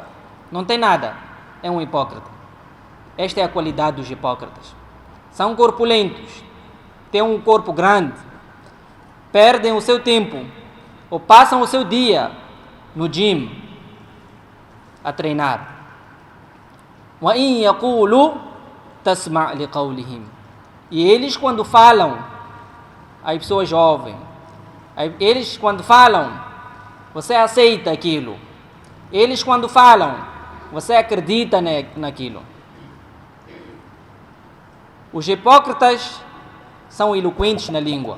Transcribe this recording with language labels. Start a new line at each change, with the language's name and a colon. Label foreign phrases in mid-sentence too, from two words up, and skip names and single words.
Portuguese: Não tem nada. É um hipócrita. Esta é a qualidade dos hipócritas. São corpulentos, têm um corpo grande, perdem o seu tempo ou passam o seu dia no gym a treinar.
Arabic: وإن يقولوا تسمع لقولهم.
Portuguese: E eles quando falam, as pessoas jovens, eles quando falam, você aceita aquilo. Eles quando falam, você acredita naquilo. Os hipócritas são eloquentes na língua.